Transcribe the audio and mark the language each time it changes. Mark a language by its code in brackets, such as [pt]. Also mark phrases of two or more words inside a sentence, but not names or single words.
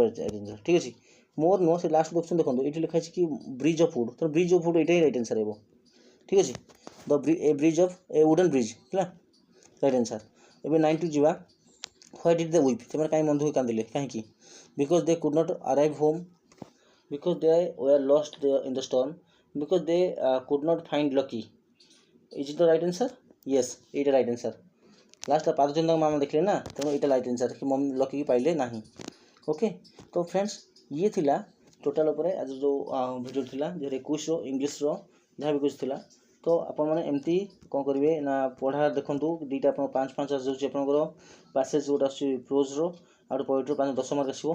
[or] ଠିକ୍ ଅଛି, ମୋର୍ ନୁହଁ, ସେ ଲାଷ୍ଟ ଦେଖୁଛନ୍ତି, ଦେଖନ୍ତୁ ଏଇଠି ଲେଖା ହେଇଛି କି [en] bridge of wood. [or] ତ [en] bridge of wood [or] ଏଇଟା ହିଁ [en] right answer [or] ହେବ। ଠିକ୍ ଅଛି, [en] a bridge of a wooden bridge [or] ହେଲା [en] right answer. [or] ଏବେ 90 ଯିବା। [en] why did they weep. [or] ସେମାନେ କାହିଁ ମନ ଦୁଃଖ କାନ୍ଦିଲେ? କାହିଁକି? [en] because they could not arrive home, because they were lost in the storm, because they could not find Lucky. Is it the right answer? Yes, [or] ଏଇଟା [en] right answer. [or] ଲାଷ୍ଟ ପାଦ ତାଙ୍କ ମାମା ଦେଖିଲେ ନା, ତେଣୁ ଏଇଟା [en] right answer [or] କି ମମି ଲକିକି ପାଇଲେ ନାହିଁ। ଓକେ, ତ ଫ୍ରେଣ୍ଡସ୍, ଇଏ ଥିଲା ଟୋଟାଲ୍ ଉପରେ ଆଜି ଯେଉଁ ଭିଡ଼ିଓ ଥିଲା, ଯେଉଁଟା 21ର ଇଂଲିଶର ଯାହା ବି କିଛି ଥିଲା। ତ ଆପଣମାନେ ଏମିତି କ'ଣ କରିବେ ନା, ପଢ଼ା ଦେଖନ୍ତୁ, ଦୁଇଟା ଆପଣ 5 ଆସୁଛି ଆପଣଙ୍କର ପାସେଜ୍, ଗୋଟେ ଆସୁଛି ପ୍ରୋଜ୍ର, ଆଉ ଗୋଟେ ପୋଏଟ୍ର 10 ମାର୍କ ଆସିବ।